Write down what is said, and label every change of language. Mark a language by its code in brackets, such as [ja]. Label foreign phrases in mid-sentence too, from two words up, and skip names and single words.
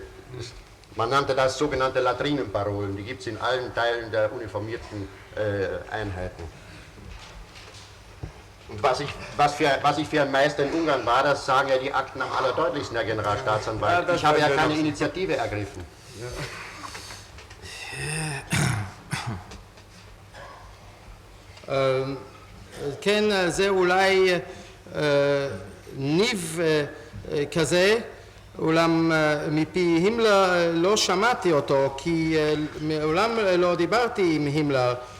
[de] Man nannte das sogenannte Latrinenparolen. Die gibt es in allen Teilen der uniformierten Einheiten. Und was ich für ein Meister in Ungarn war, das sagen ja die Akten am allerdeutlichsten, Herr Generalstaatsanwalt. Ja, ich habe ja keine Initiative ergriffen. Ja. [he] כן, זה אולי ניב כזה, אולם מפי הימלר לא שמעתי אותו, כי מעולם לא דיברתי עם הימלר.